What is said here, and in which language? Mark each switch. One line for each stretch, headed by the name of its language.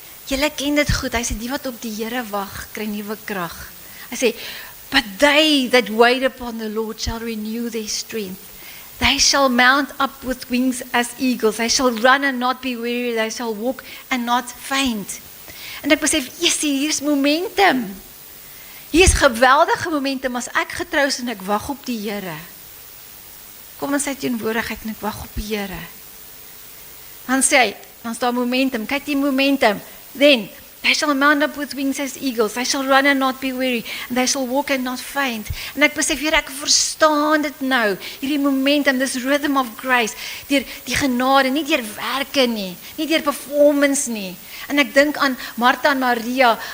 Afrikaans: Julle ken dit goed, hy sê, die wat op die Here wag, kry nuwe krag. Hy sê,
English: but they that wait upon the Lord shall renew their strength. They shall mount up with wings as eagles. They shall run and not be weary. They shall walk and not faint.
Afrikaans: En ek besef, hier is momentum. Hier is geweldige momentum as ek getrou is en ek wag op die Here. Kom in sy teenwoordigheid en ek wag op die Here. Dan sê hy, dan is daar momentum. Kyk die momentum.
English: Then, they shall mount up with wings as eagles. They shall run and not be weary. And they shall walk and not faint.
Afrikaans: En ek besef, Here, ek verstaan dit nou. Hierdie momentum,
English: this rhythm of grace.
Afrikaans: Deur die genade, nie deur werke nie. Nie deur performance nie. En ek dink aan Martha en Maria.